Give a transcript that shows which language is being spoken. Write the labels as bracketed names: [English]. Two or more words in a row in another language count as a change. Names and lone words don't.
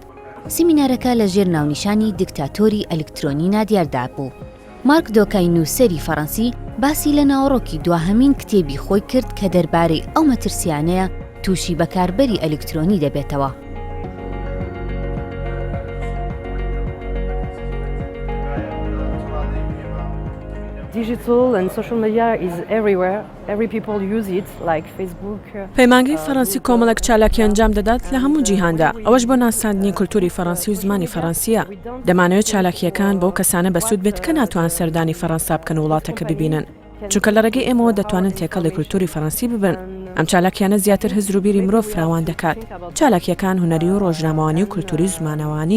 [Central Kurdish] سیمینارەکە لە ژێر ناونیشانی دیکتاتۆری ئەلکترۆنینا دیاردا بوو. مارک دۆکای نووسەری فەڕەنسی باسی لە ناوەڕۆکی دواهەمین کتێبی خۆی کرد کە دەربارەی ئەو مەترسیانەیە تووشی بەکاربەری ئەلکترۆنی دەبێتەوە. [English] Digital and social media is everywhere. Every people use it, like Facebook. [Central Kurdish] پەیمانگەی فەڕەنسی کۆمەڵێک چالاکی ئەنجام دەدات لە هەموو جیهاندا. ئەوەش بۆ ناساندنی کولتوری فەڕەنسی و زمانی فەڕەنسیە. دەمانەوێت چالاکیەکان بۆ کەسانە بەسوود بێت کە ناتوان سەردانی فەڕەنسا بکەن وڵاتەکە ببینن. چونکە لە ڕێگەی ئێمەوە دەتوانن تێکەڵی کولتوری فەڕەنسی ببن. ئەم چالاکیانە زیاتر هزر و بیری مرۆڤ فراوان دەکات. چالاکیەکان هونەری و ڕۆژنامەوانی و کولتوری زمانەوانین.